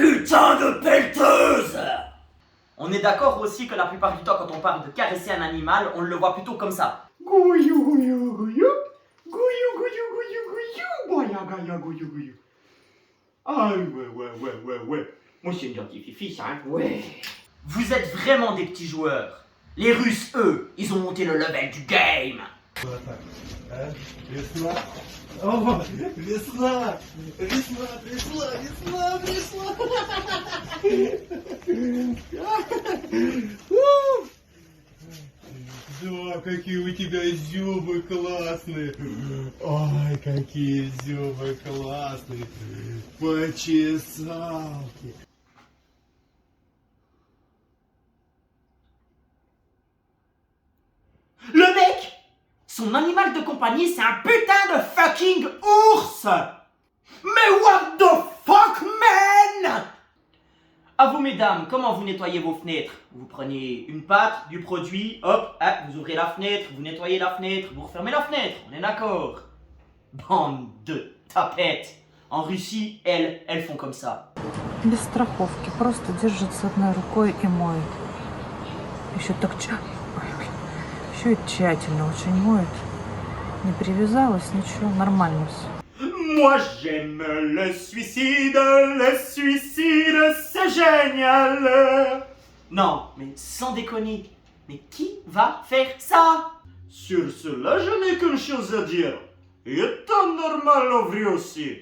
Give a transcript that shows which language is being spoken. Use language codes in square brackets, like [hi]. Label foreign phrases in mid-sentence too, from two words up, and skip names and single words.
[fr] Putain de pelleteuse. On est d'accord aussi que la plupart du temps quand on parle de caresser un animal, on le voit plutôt comme ça. Gouillou gouillou gouillou, gouillou gouillou gouillou gouillou, boya gaya gouillou gouillou. Ah ouais, moi c'est une gentille fifi ça hein. Ouais. Vous êtes vraiment des petits joueurs. Les Russes, eux, ils ont monté le level du game. [ru] Весна. О, весна! Весна пришла! Что, какие у тебя зубы классные. Ой, какие зубы классные. Почесалки. [fr] Le mec, son animal de compagnie, c'est un putain de fucking ours. [en] Mais what the fuck, man? [fr] À vous, mesdames, comment vous nettoyez vos fenêtres? Vous prenez une pâte, du produit, hop, vous ouvrez la fenêtre, vous nettoyez la fenêtre, vous refermez la fenêtre, on est d'accord? Bande de tapettes. En Russie, elles font comme ça. [ru] Без страховки, просто держится одной рукой и моет. Еще так еще и тщательно очень моет. Не привязалась, ничего, нормально все. [fr] Moi j'aime le suicide, c'est génial. Non, mais sans déconner, mais qui va faire ça? Sur cela, je n'ai qu'une chose à dire. Il est temps normal en vrai aussi.